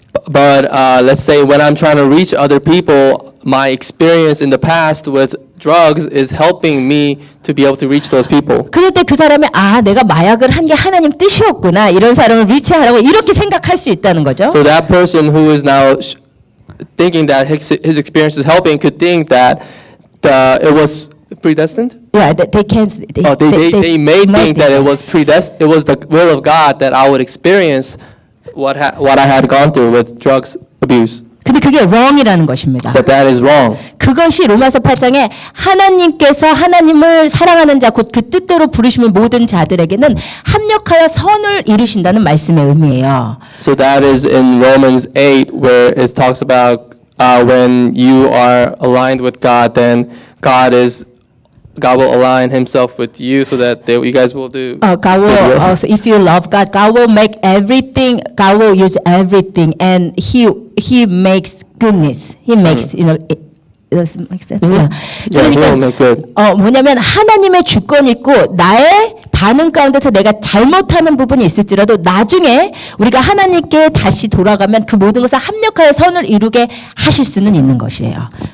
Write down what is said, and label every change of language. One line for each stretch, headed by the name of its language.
English: But let's say when I'm trying to reach other people, my experience in the past with drugs is helping me to be able to reach those people.
Korean: 그럴 때 그 사람이 내가 마약을 한 게 하나님 뜻이었구나. 이런 사람을 리치하라고 이렇게 생각할 수 있다는 거죠.
English: So that person who is now thinking that his experience is helping could think that it was predestined. Yeah, they can. They may think that it was predestined. It was the will of God that I would experience what I had gone through with drugs abuse.
Korean: 근데 그게 wrong이라는 것입니다.
English: But that is wrong.
Korean: 그것이 로마서 8장에 하나님께서 하나님을 사랑하는 자 곧 그 뜻대로 부르시는 모든 자들에게는 합력하여 선을 이루신다는 말씀의 의미예요.
English: So that is in Romans 8 where it talks about when you are aligned with God, then God will align Himself with you so that you guys will do. God will also, if you love God, God will make everything. God will use everything, and He makes goodness. He makes it does make sense. Yeah, He will make good.
Korean: 뭐냐면 하나님의 주권이 있고 나의 반응 가운데서 내가 잘못하는 부분이 있을지라도 나중에 우리가 하나님께 다시 돌아가면 그 모든 것을 합력하여 선을 이루게 하실 수는 있는 것이에요.